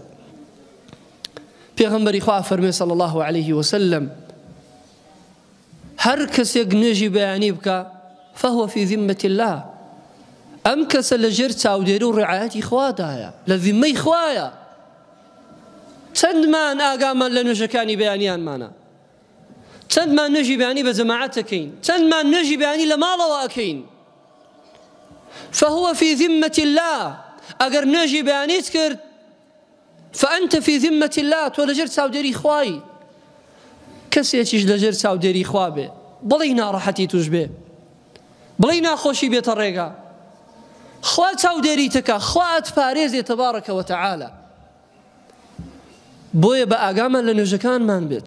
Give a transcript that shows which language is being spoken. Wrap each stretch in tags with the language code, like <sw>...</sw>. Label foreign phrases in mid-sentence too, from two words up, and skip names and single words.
<ckb>پێغەمبەری خوا فەرمێ</ckb> <ar>صلی الله عليه وسلم</ar> <ckb>هەر کەسێک نوێژی بەیانی بکە</ckb> <ar>فەهوە فی ذمة الله،</ar> <ckb>ئەم کەسە لەژێر چاودێری و ڕعایەتی خوادایە، لە ذیممەی خوایە. چەندمان ئاگامان لە نوێژەکانی بەیانیانمانە، چەندمان نوێژی بەیانی بە جەماعەت ئەکەین، چەندمان نوێژی بەیانی لە ماڵەوە ئەکەین.</ckb> <ar>فهو في ذمة الله،</ar> <ckb>ئەگەر نوێژی بەیانیت کرد</ckb> <ar>فأنت في ذمة الله،</ar> <ckb>تۆ لەژێر چاودێری خوایی. کەسێکیش لەژێر چاودێری خوا بێ، بڵی ناڕەحەتی توش بێ، بڵی ناخۆشی بێتە ڕێگا، خوا چاودێری تەکە، خوا ئەتپارێزێ</ckb> <ar>تەبارەکە وەتەعالە.</ar> <ckb>بۆیە بە ئاگامان لە نوێژەکانمان بێت.</ckb>